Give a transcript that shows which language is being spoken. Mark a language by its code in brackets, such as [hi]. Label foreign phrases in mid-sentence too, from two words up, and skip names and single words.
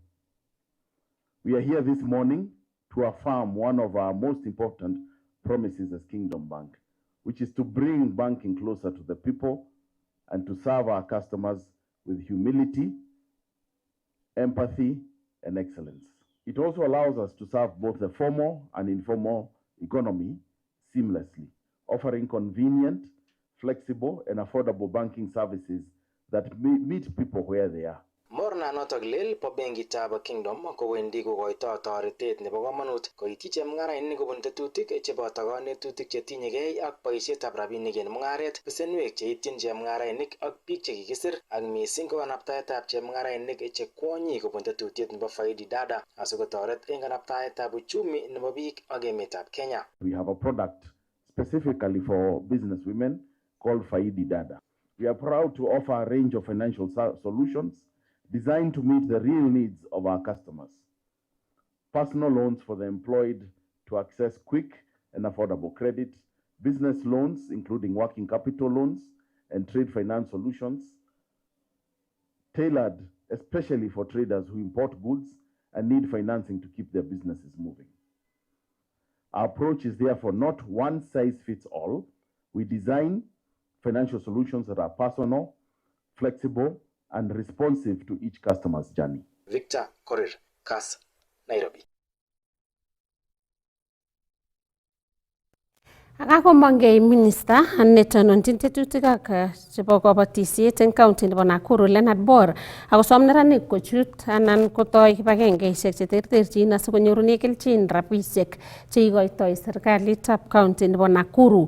[en] We are here this morning to affirm one of our most important promises as Kingdom Bank, which is to bring banking closer to the people and to serve our customers with humility, empathy, and excellence. It also allows us to serve both the formal and informal economy seamlessly, offering convenient, flexible and affordable banking services that meet people where they are. [kln] Morna notok lel po benkitab Kingdom kowendi kokoito toretet nebo komonut koityi chemung'arainik kobun tetutik cheboto kanetutik chetinyegei ak boisietab rabinik en mung'aret, besenwek cheityin chemung'arainik ak biik chekikisir ak missing ko kanabtaetab chemung'arainik che kwonyik kobun tetutiet nebo Faidi Dada asikotoret en kanabtaetab uchumi nebo biik ak emetab Kenya. [en] We have a product specifically for business women called Faidi Dada. We are proud to offer a range of financial solutions designed to meet the real needs of our customers. Personal loans for the employed to access quick and affordable credit, business loans including working capital loans and trade finance solutions, tailored especially for traders who import goods and need financing to keep their businesses moving. Our approach is therefore not one size fits all. We design financial solutions that are personal, flexible, and responsive to each customer's journey. Victor Korir, Kass, Nairobi. [kln] Akakomongei minista netononjin tetutik ak chebo kabatisiet eng county nebo Nakuru Leonard Bor akosom neranik kochut anan kotoi kibagengeisiek cheterterchin asikonyorune kelchin rabisiek cheikoitoi serikalitab county nebo Nakuru.